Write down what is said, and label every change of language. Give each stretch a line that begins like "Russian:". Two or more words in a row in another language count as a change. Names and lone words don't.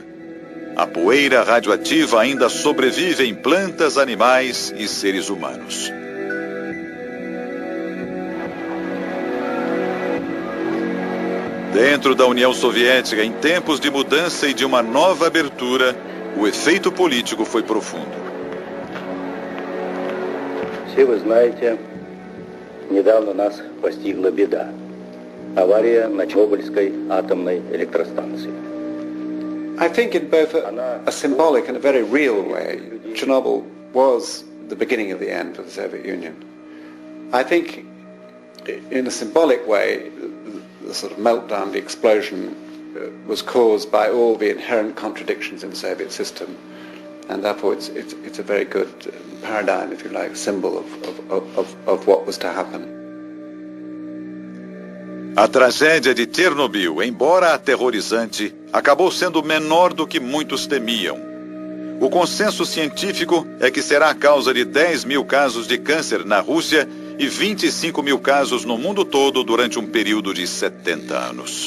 Portuguese: A poeira radioativa ainda sobrevive em plantas, animais e seres humanos. Dentro da União Soviética, em tempos de mudança e de uma nova abertura, o efeito político foi profundo.
Russian: Все вы знаете, недавно нас постигла беда. Авария на Чернобыльской атомной электростанции.
English: I think in both a symbolic and a very real way, Chernobyl was the beginning of the end for the Soviet Union. I think in a symbolic way, the sort of meltdown, the explosion, was caused by all the inherent contradictions in the Soviet system, and therefore it's a very good paradigm, if you like, symbol of what was to happen.
Portuguese: A tragédia de Chernobyl, embora aterrorizante, acabou sendo menor do que muitos temiam. O consenso científico é que será a causa de 10 mil casos de câncer na Rússia e 25 mil casos no mundo todo durante um período de 70 anos.